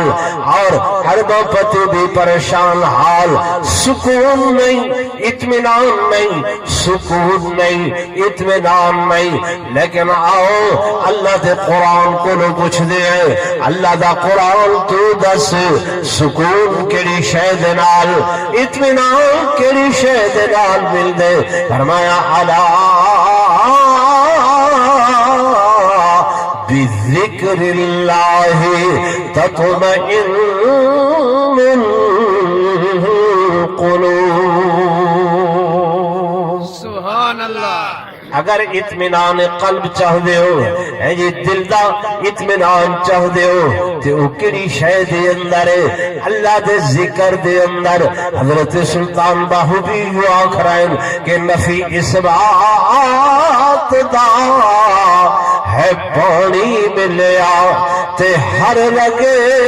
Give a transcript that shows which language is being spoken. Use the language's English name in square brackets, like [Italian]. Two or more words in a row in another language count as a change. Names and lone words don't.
[Punjabi] اور اربوں پتی بھی پریشان حال سکون نہیں اطمینان نہیں سکون نہیں اطمینان نہیں لیکن آؤ اللہ دے قرآن کو لو پوچھ دے اللہ دا قرآن تو دس سکون کیڑی شے دے نال اطمینان کیڑی شے دے نال مل دے فرمایا [Arabic] الا بذکر اللہ تطمئن القلوب سبحان اللہ [Punjabi] اگر اطمینان قلب چاہدے ہو اے جی دل دا اطمینان چاہدے ہو تے او کیڑی شے دے اندر اللہ دے ذکر دے اندر حضرت سلطان باہو بھی یوں آکھرائن کہ نفی اس بات دا ہے پانی ملیا تے ہر لگے